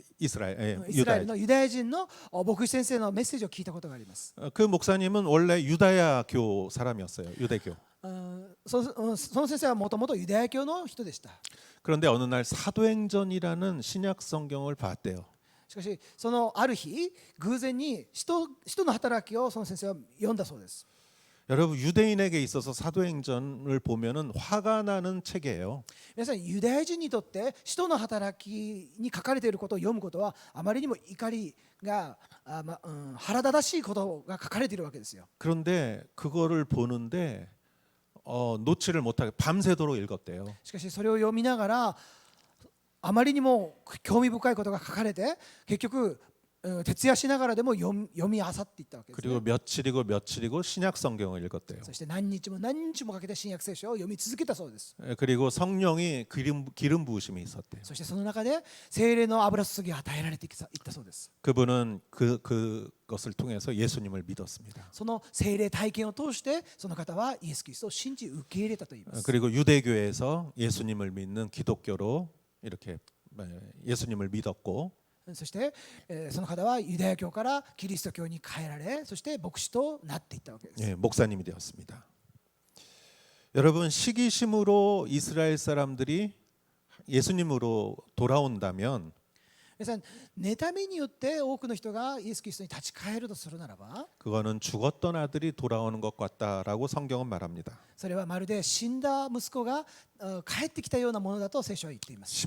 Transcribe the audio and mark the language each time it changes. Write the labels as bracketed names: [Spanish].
[Japanese] イスラエルのユダヤ人の牧師先生のメッセージを聞いたことがあります。 [Korean] 그 목사님은 원래 유다야교 사람이었어요. 유대교. [Japanese] その先生はもともとユダヤ教の人でした。 [Korean] 그런데 어느 날 사도행전이라는 신약 성경을 봤대요. [Japanese] しかしそのある日偶然に使徒の働きをその先生は読んだそうです。 [Korean] 여러분 유대인에게 있어서 사도행전을 보면은 화가 나는 책이에요. [Japanese] 皆さんユダヤ人にとって使徒の働きに書かれていることを読むことはあまりにも怒りが腹立たしいことが書かれているわけですよ。 [Korean] 그런데 그거를 보는데 놓지를 못하게 밤새도록 읽었대요. [Japanese] しかしそれを読みながらあまりにも興味深いことが書かれて結局徹夜しながらでも読み漁っていったわけです、ね。 [Korean] 그리고 며칠이고 신약 성경을 읽었대요. [Japanese] そして何日もかけて新約聖書を読み続けたそうです。 [Korean] 그리고 성령이 기름 부으심이 있었대요. [Japanese] そしてその中で聖霊の油注ぎが与えられていったそうです。 [Korean] 그분은 그것을 통해서 예수님을 믿었습니다. [Japanese] その聖霊体験を通してその方はイエス・キリストを信じ受け入れたと言います。 [Korean] 그리고 유대교에서 예수님을 믿는 기독교로 이렇게 예수님을 믿었고 [Japanese] そしてその方はユダヤ教からキリスト教に変えられそして牧師となっていったわけです。 [Korean] 예, 목사님이 되었습니다. 여러분 시기심으로 이스라엘 사람들이 예수님으로 돌아온다면 [Japanese] 皆さん妬みによって多くの人がイエス・キリストに立ち返るとするならば [Korean] 그거는 죽었던 아들이 돌아오는 것 같다라고 성경은 말합니다. [Japanese] それはまるで死んだ息子が帰ってきたようなものだと聖書は言っています。